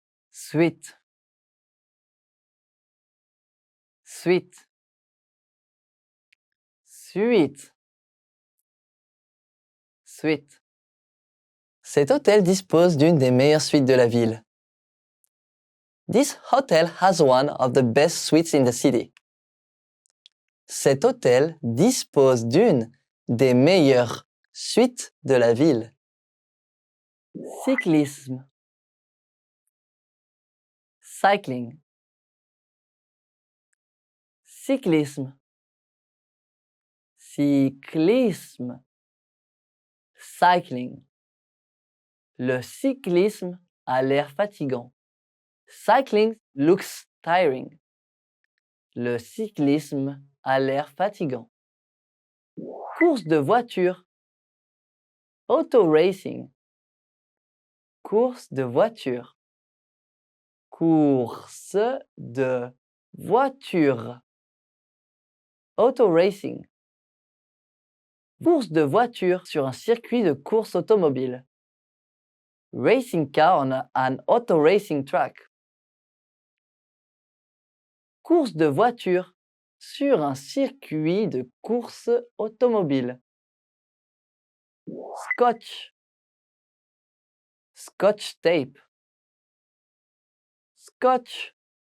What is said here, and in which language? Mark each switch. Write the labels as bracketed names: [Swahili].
[French] Suite. Suite. Suite. Suite. Cet hôtel dispose d'une des meilleures suites de la ville. [English] This hotel has one of the best suites in the city. [French] Cet hôtel dispose d'une des meilleures suites de la ville. Cyclisme. [English] Cycling. [French] Cyclisme. Cyclisme. [English] Cycling. [French] Le cyclisme a l'air fatigant. [English] Cycling looks tiring. [French] Le cyclisme a l'air fatigant. Course de voiture. [English] Auto racing. [French] Course de voiture. Course de voiture. [English] Auto racing. [French] Course de voiture sur un circuit de course automobile. [English] Racing car on an auto racing track. [French] Course de voiture sur un circuit de course automobile. [English] Scotch. Scotch tape. Scotch.